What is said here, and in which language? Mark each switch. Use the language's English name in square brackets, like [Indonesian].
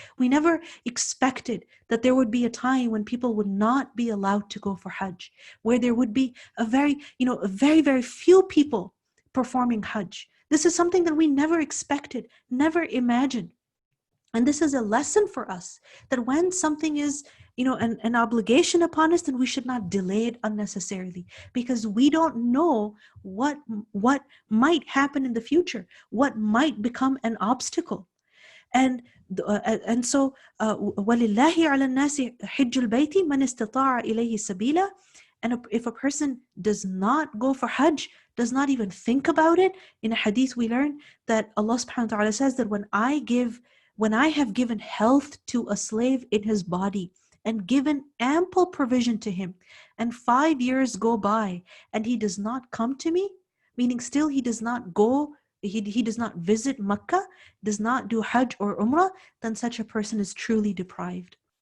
[English] We never expected that there would be a time when people would not be allowed to go for Hajj, where there would be a very, very few people performing Hajj. This is something that we never expected, never imagined. And this is a lesson for us that when something is, an obligation upon us, then we should not delay it unnecessarily, because we don't know what might happen in the future, what might become an obstacle. And so [Arabic] وَلِلَّهِ عَلَى النَّاسِ حِجُّ الْبَيْتِ مَنِ اسْتَطَاعَ إِلَيْهِ سَبِيلًا. [English] And if a person does not go for Hajj, does not even think about it, in a hadith we learn that Allah subhanahu wa ta'ala says that when I have given health to a slave in his body and given ample provision to him, and 5 years go by and he does not come to me, meaning still he does not go, he does not visit Makkah, does not do Hajj or Umrah, then such a person is truly deprived.